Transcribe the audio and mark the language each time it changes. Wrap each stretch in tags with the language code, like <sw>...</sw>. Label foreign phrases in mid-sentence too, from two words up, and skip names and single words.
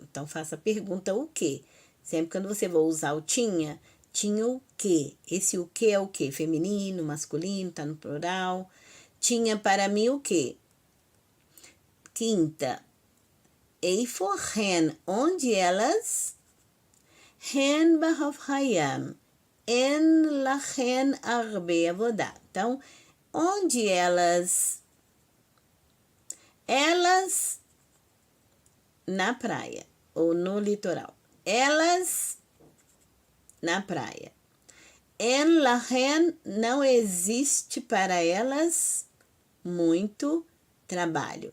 <pt>Então, faça a pergunta o quê? Sempre quando você for usar o tinha o quê? Esse o quê é o quê? Feminino, masculino, tá no plural. Tinha para mim o quê? Quinta.</pt> <he>Eifo hen,</he> <pt>onde elas?</pt> <he>הן בחוף הים. אין להן הרבה עבודה.</he> <pt>Então, onde elas? Elas na praia ou no litoral. Elas na praia.</pt> <he>En lachen,</he> <pt>não existe para elas muito trabalho.</pt>